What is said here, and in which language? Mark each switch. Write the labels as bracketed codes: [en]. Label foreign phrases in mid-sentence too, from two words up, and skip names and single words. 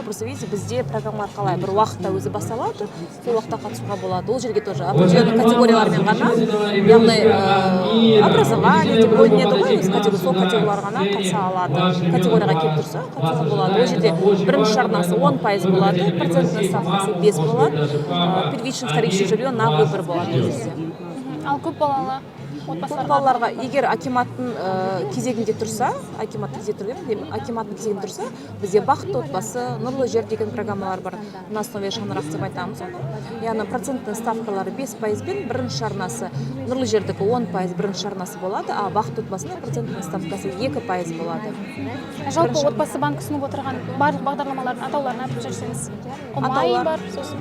[ru] Просто видите, [kk] бізде программалар қалай бір уақытта өзі басталады, сол уақытта қатысуға болады. Ол жерге тоже определенный категориялармен ғана, яғни образование деп бөлінеді ғой, сол категориялар ғана қатыса алады. Категорияға келіп тұрса, қатысуға болады. Ол жерде бірінші жарнасы 10% болады, процентный ставкасы 5 болады, [ru] первичный вторичный жилье на выбор [kk] болады бізде. Ал көп балалы балаларға егер акиматтың кезегінде тұрса, бізде бақытты отбасы, нұрлы жер деген программалар бар. [ru] На основе [kk] шаңырақ деп айтамыз оны. Яғни процентный ставкалары 5%-бен бірінші жарнасы, нұрлы жердікі 10% бірінші жарнасы болады, а бақытты отбасының процентный ставкасы 2% болады. Жалпы отбасы банк ұсынып отырған барлық бағдарламалардың атауларын айтып жіберсеңіз. Ұмай бар сосын.